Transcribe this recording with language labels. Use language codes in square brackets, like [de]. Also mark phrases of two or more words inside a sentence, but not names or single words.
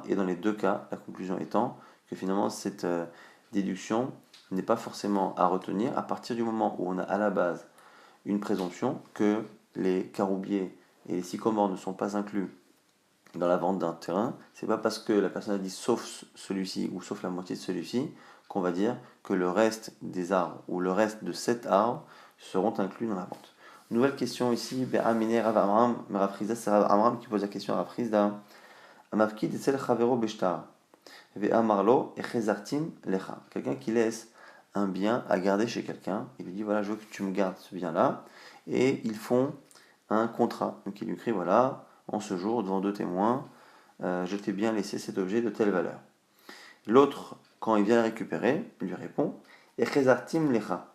[fr] Et dans les deux cas, la conclusion étant que finalement cette déduction n'est pas forcément à retenir à partir du moment où on a à la base une présomption que les caroubiers et les sycomores ne sont pas inclus dans la vente d'un terrain. C'est pas parce que la personne a dit sauf celui-ci ou sauf la moitié de celui-ci qu'on va dire que le reste des arbres ou le reste de cet arbre seront inclus dans la vente. Nouvelle question ici, Be'amine Rav Amram, Rav Chizda, c'est Rav Amram qui pose la question à Rav Chizda. [he] המפקיד אצל חברו בשטר. ואמר לו החזרתים לך. [fr] Quelqu'un qui laisse un bien à garder chez quelqu'un, il lui dit voilà, je veux que tu me gardes ce bien-là, et ils font un contrat. Donc il lui écrit voilà, en ce jour, devant deux témoins, je t'ai bien laissé cet objet de telle valeur. L'autre, quand il vient le récupérer, il lui répond [he] החזרתים לך.